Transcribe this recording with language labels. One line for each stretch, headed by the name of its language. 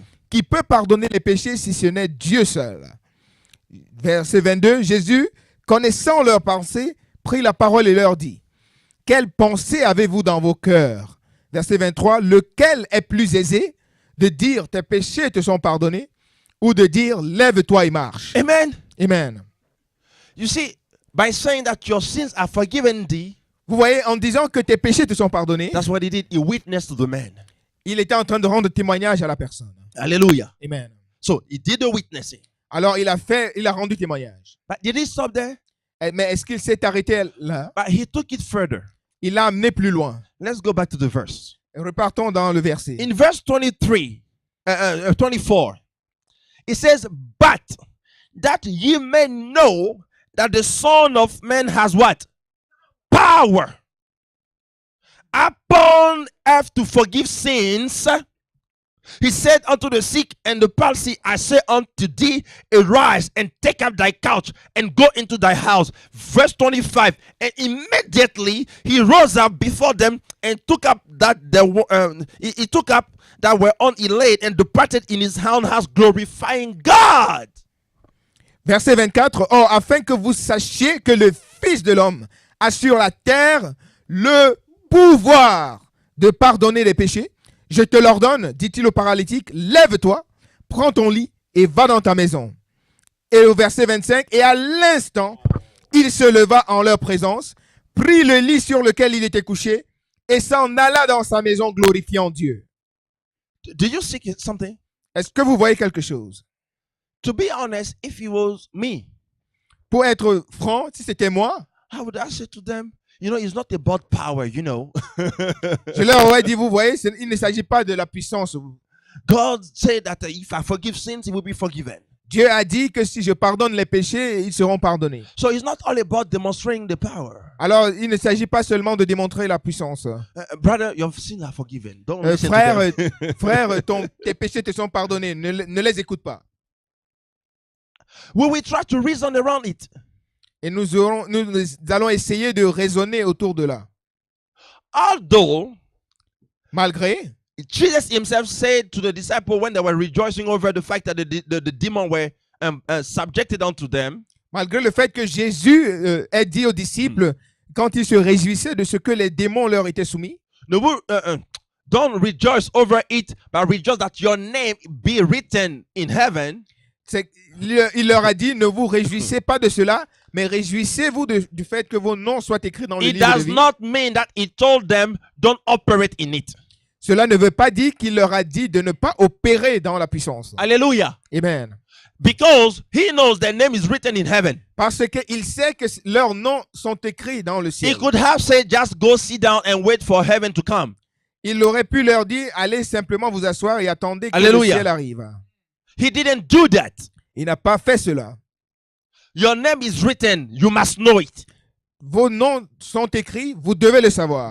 French: Qui peut pardonner les péchés si ce n'est Dieu seul? Verset 22, Jésus, connaissant leurs pensées, prit la parole et leur dit, quelle pensée avez-vous dans vos cœurs? Verset 23, lequel est plus aisé de dire tes péchés te sont pardonnés ou de dire lève-toi et marche? Amen. Amen.
English: You see, by saying that your sins are forgiven thee,
French: Vous voyez, en disant que tes péchés te sont pardonnés,
English: that's what he did. He witnessed to the man.
French: il était en train de rendre témoignage à la personne. Hallelujah. Amen.
English: So he did the witnessing.
French: Alors il a rendu témoignage.
English: But did he stop there?
French: Mais est-ce qu'il s'est arrêté là?
English: But he took it further.
French: Il l'a amené plus loin.
English: Let's go back to the verse.
French: Repartons dans le verset.
English: In verse 23, 24, it says, but that ye may know that the Son of Man has what? Power upon earth to forgive sins. He said unto the sick and the palsy, I say unto thee, arise and take up thy couch and go into thy house. Verse 25, and immediately he rose up before them and took up that he took up that whereon he laid and departed in his own house, glorifying God.
French: Verset 24. Or, afin que vous sachiez que le Fils de l'homme a sur la terre le pouvoir de pardonner les péchés, je te l'ordonne, dit-il au paralytique, lève-toi, prends ton lit et va dans ta maison. Et au verset 25, et à l'instant, il se leva en leur présence, prit le lit sur lequel il était couché et s'en alla dans sa maison glorifiant Dieu.
English: Do you see something?
French: Est-ce que vous voyez quelque chose?
English: To be honest, if it was me,
French: Pour être franc, si c'était moi,
English: I would say to them, you know, it's not about power, you know.
French: je leur aurais dit, vous voyez, il ne s'agit pas de la puissance.
English: God said that if I forgive sins, it will be forgiven.
French: Dieu a dit que si je pardonne les péchés, ils seront pardonnés.
English: So it's not all about demonstrating the power.
French: Alors, il ne s'agit pas seulement de démontrer la puissance.
English: Brother, your sins are forgiven. Don't listen to them.
French: Frère, tes péchés te sont pardonnés. Ne les écoute pas.
English: We will try to reason around it.
French: Et nous allons essayer de raisonner autour de là.
English: Although
French: Malgré,
English: Jesus himself said to the disciples when they were rejoicing over the fact that the demon were subjected unto them,
French: malgré le fait que Jésus ait dit aux disciples, quand ils se réjouissaient de ce que les démons leur étaient soumis,
English: don't rejoice over it, but rejoice that your name be written in heaven.
French: il leur a dit, ne vous réjouissez pas de cela, mais réjouissez-vous du fait que vos noms soient écrits dans le
English: It
French: livre de
English: does
French: vie.
English: not mean that he told them don't operate in it.
French: Cela ne veut pas dire qu'il leur a dit de ne pas opérer dans la puissance. Hallelujah. Amen.
English: Because he knows their name is written in heaven.
French: Parce qu'il sait que leurs noms sont écrits dans le
English: He
French: ciel.
English: could have said, just go sit down and wait for heaven to come.
French: Il aurait pu leur dire, allez simplement vous asseoir et attendez que Alléluia. le ciel arrive.
English: He didn't do that.
French: Il n'a pas fait cela.
English: Your name is written. You must know it.
French: Vos noms sont écrits, vous devez le savoir.